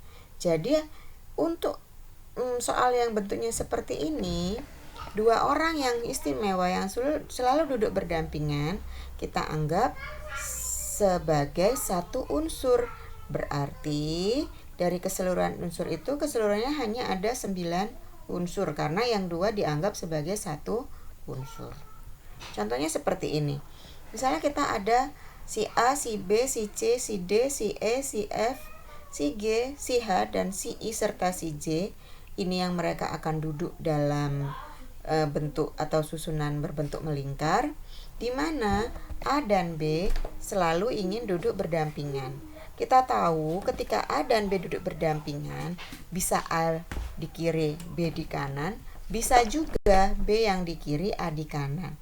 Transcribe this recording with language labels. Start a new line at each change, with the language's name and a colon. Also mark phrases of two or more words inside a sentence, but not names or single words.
Indonesian: Jadi untuk soal yang bentuknya seperti ini, 2 orang yang istimewa yang selalu duduk berdampingan, kita anggap sebagai satu unsur. Berarti dari keseluruhan unsur itu, keseluruhannya hanya ada 9 unsur, karena yang 2 dianggap sebagai satu unsur. Contohnya seperti ini. Misalnya kita ada si A, si B, si C, si D, si E, si F, si G, si H, dan si I serta si J. Ini yang mereka akan duduk dalam bentuk atau susunan berbentuk melingkar, di mana A dan B selalu ingin duduk berdampingan. Kita tahu ketika A dan B duduk berdampingan, bisa A di kiri, B di kanan, bisa juga B yang di kiri, A di kanan.